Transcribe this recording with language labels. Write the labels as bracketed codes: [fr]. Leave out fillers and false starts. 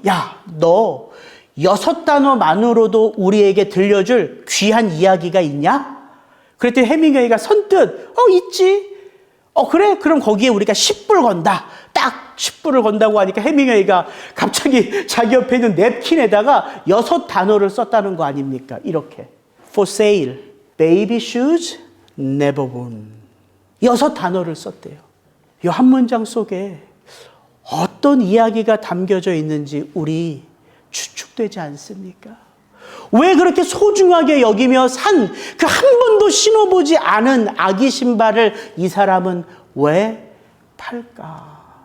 [ko] 야, 너 6단어만으로도 우리에게 들려줄 귀한 이야기가 있냐? 그랬더니 해밍웨이가 선뜻 있지. 그래? 그럼 거기에 우리가 10불 건다. 딱 10불을 건다고 하니까 해밍웨이가 갑자기 자기 옆에 있는 냅킨에다가 6단어를 썼다는 거 아닙니까? 이렇게. [en] For sale, baby shoes, never worn. [ko] 6단어를 썼대요. 이 한 문장 속에 어떤 이야기가 담겨져 있는지 우리 추측되지 않습니까? 왜 그렇게 소중하게 여기며 산 그 한 번도 신어보지 않은 아기 신발을 이 사람은 왜 팔까?